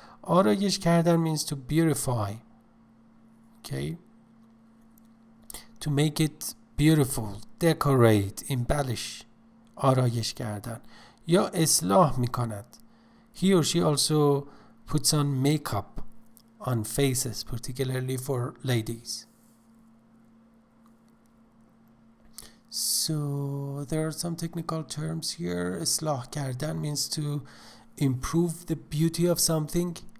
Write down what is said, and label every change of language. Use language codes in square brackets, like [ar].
[fa] آرایش کردن [en] means to beautify. Okay. To make it beautiful, decorate, embellish. [fa] آرایش کردن یا اصلاح می کند. [en] He or she also puts on makeup on faces, particularly for ladies. So there are some technical terms here. [fa] اصلاح کردن [en] means to improve the beauty of something.